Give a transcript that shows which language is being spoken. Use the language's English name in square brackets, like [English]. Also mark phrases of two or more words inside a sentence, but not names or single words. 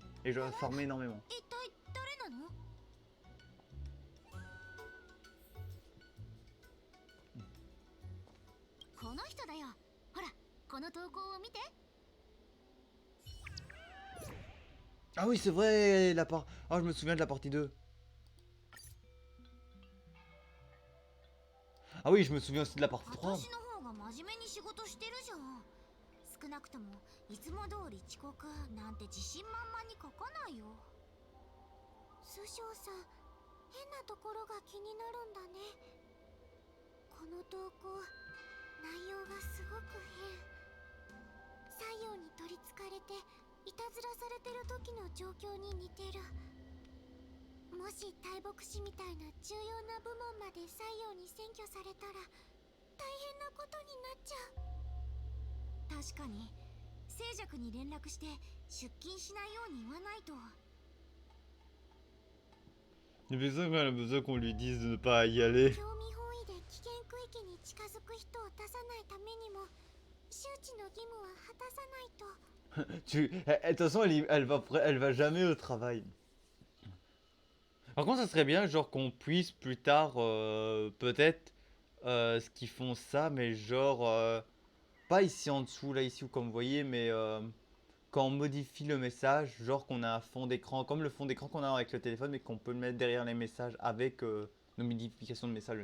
[French] Et je dois farmer énormément. Ah oui, c'est vrai, oh, je me souviens de la partie 2. Ah oui, je me souviens aussi de la partie 3. [Japanese] 少なくともいつも通り遅刻なんて自信満々に書かないよ。師匠さん、変なところが気になるんだね。この投稿、内容がすごく変。太陽に取りつかれていたずらされてる時の状況に似てる。もし大牧師みたいな重要な部門まで西洋に占拠されたら大変なことになっちゃう。確かに聖爵に連絡して出勤しないように言わないと。 [French] Il a besoin qu'on lui dise de ne pas y aller. [Japanese] 興味本位で危険区域に近づく人を出さないためにも周知の義務は果たさないと。 [French] De toute façon, elle va jamais au travail. Par contre, ça serait bien, genre qu'on puisse plus tard, peut-être, ce qu'ils font ça, mais genre pas ici en dessous, là, ici, comme vous voyez, mais quand on modifie le message, genre qu'on a un fond d'écran, comme le fond d'écran qu'on a avec le téléphone, mais qu'on peut le mettre derrière les messages avec nos modifications de messages.